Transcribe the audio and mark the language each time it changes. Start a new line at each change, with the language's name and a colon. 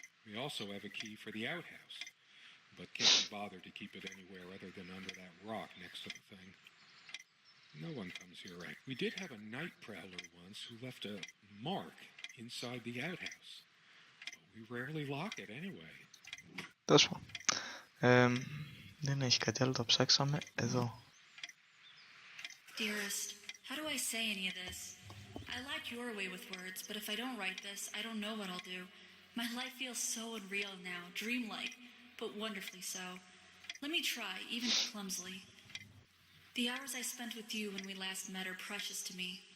English: We also have a key for the outhouse, but can't be bothered to keep it anywhere other than under that rock next to the thing. No one comes here right. We did have a night prowler once who left a mark inside the outhouse, but we rarely lock it anyway.
Greek: Τέλος πάντων. Δεν έχει κάτι άλλο, το ψάξαμε εδώ.
English: Dearest, How do I say any of this? I like your way with words, but if I don't write this, I don't know what I'll do. My life feels so unreal now, dreamlike, but wonderfully so. Let me try, even if clumsily. The hours I spent with you when we last met are precious to me.